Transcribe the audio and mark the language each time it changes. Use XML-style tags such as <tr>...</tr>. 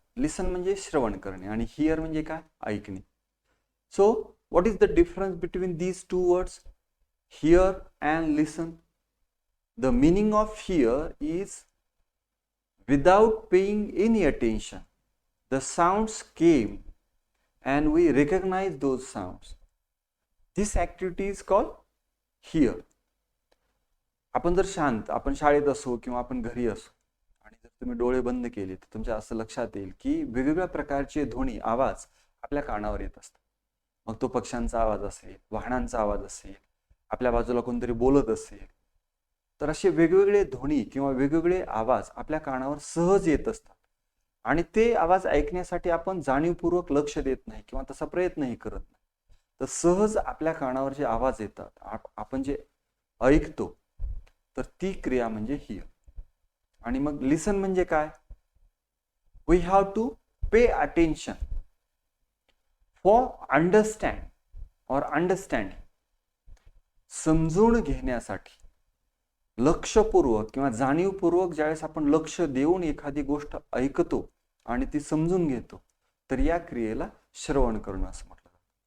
<mr>लिसन म्हणजे श्रवण करणे आणि हिअर म्हणजे काय? ऐकणे.</mr> <en>So what is the difference between these two words, hear and listen? The meaning of hear is without paying any attention. The sounds came and we recognize those sounds. This activity is called hear.</en> <mr>आपण जर शांत, आपण शाळेत असो किंवा आपण घरी असो आणि जर तुम्ही डोळे बंद केले तर तुमच्या असं लक्षात येईल की वेगवेगळ्या प्रकारचे ध्वनी, आवाज आपल्या कानावर येत असतात. मग तो पक्ष्यांचा आवाज असेल, वाहनांचा आवाज असेल, आपल्या बाजूला कोणतरी बोलत असेल, तर असे वेगवेगळे ध्वनी किंवा वेगवेगळे आवाज आपल्या कानावर सहज येत असतात आणि ते आवाज ऐकण्यासाठी आपण जाणीवपूर्वक लक्ष देत नाही किंवा तसा प्रयत्नही करत नाही. तर सहज आपल्या कानावर जे आवाज येतात, आपण जे ऐकतो, तर ती क्रिया म्हणजे हिअर. आणि मग लिसन म्हणजे काय?</mr> <en>We have to pay attention for understand और understanding.</en> <mr>समजून घेण्यासाठी लक्षपूर्वक किंवा जाणीवपूर्वक ज्यावेळेस आपण लक्ष देऊन एखादी गोष्ट ऐकतो आणि ती समजून घेतो, तर या क्रियेला श्रवण करणं असं म्हटलं जातं.</mr>